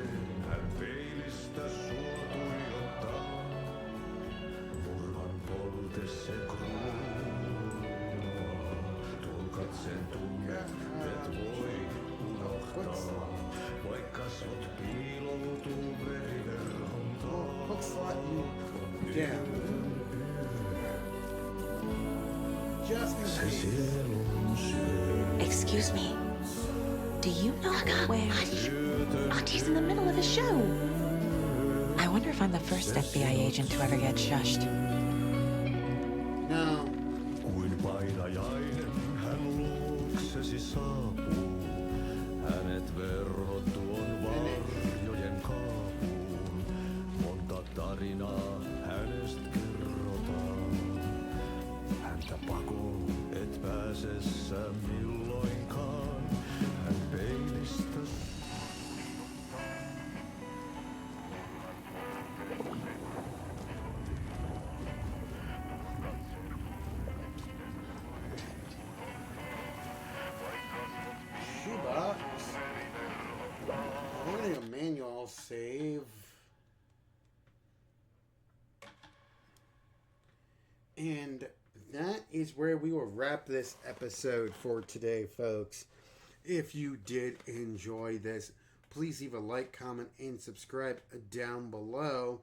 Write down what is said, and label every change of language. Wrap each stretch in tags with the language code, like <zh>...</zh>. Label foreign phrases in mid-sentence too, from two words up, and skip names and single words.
<fi>Hän peilistä sua tuijottaa. Murhan poltesse kruunua. Tuon katseen tunnet et voi unohtaa. Vaikka sut piiloutuu veriverhon taa.</fi> <en>Looks like you down. Just in case. Excuse me. Do you know where... Auntie, he's in the middle of a show. I wonder if I'm the first FBI agent to ever get shushed. No.</en> <fi>Kuin painajainen hän luoksesi saapuu. Hänet verhot tuon varjojen kaapuun. Monta tarinaa hänestä kerrotaan. Häntä pakoon et pääse sä milloinkaan. Hän peilistä...</fi> <en>Shoebox. Running a manual save. And that is where we will wrap this episode for today, folks. If you did enjoy this, please leave a like, comment, and subscribe down below.</en>